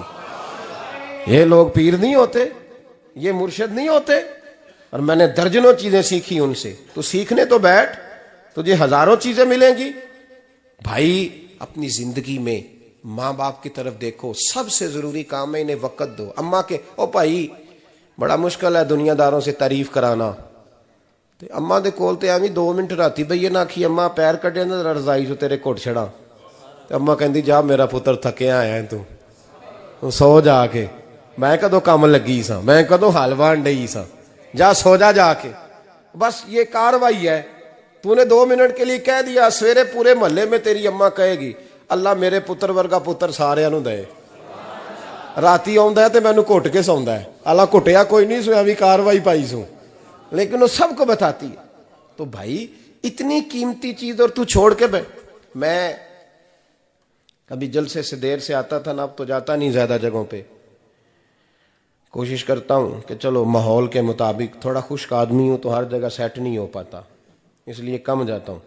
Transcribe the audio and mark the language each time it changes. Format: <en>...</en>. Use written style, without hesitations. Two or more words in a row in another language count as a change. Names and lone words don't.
<ur>یہ لوگ پیر نہیں ہوتے, یہ مرشد نہیں ہوتے, اور میں نے درجنوں چیزیں سیکھی ان سے. تو سیکھنے تو بیٹھ, تجھے ہزاروں چیزیں ملیں گی. بھائی اپنی زندگی میں ماں باپ کی طرف دیکھو, سب سے ضروری کام ہے انہیں وقت دو. اماں کے او بھائی بڑا مشکل ہے دنیا داروں سے تعریف کرانا,</ur> <pa>تے اماں دے کول تے ایویں 2 منٹ راتی بھئی نہ آکھی اماں پیر کڈے نہ رضائی جو تیرے گھٹ چھڑا, تے اماں کہندی جا میرا پتر تھکیا آیا ہے تو سو جا کے, میں کدو کام لگی سا, میں کدو حل وان ڈئی سا, جا سو جا کے.</pa> <ur>بس یہ کاروائی ہے. تو نے 2 منٹ کے لیے کہہ دیا, سویرے پورے محلے میں تیری اماں کہے گی اللہ</ur> <pa>میرے پتر ورگا پتر سارے نو دے. راتی آندا ہے تے مینوں گھٹ کے سوندا ہے, الا گھٹیا کوئی نہیں, سو ایویں کاروائی پائی سو.</pa> <ur>لیکن وہ سب کو بتاتی ہے. تو بھائی اتنی قیمتی چیز اور تو چھوڑ کے میں کبھی جلسے سے دیر سے آتا تھا نا، اب تو جاتا نہیں زیادہ جگہوں پہ. کوشش کرتا ہوں کہ چلو ماحول کے مطابق، تھوڑا خشک آدمی ہوں تو ہر جگہ سیٹ نہیں ہو پاتا، اس لیے کم جاتا ہوں.</ur>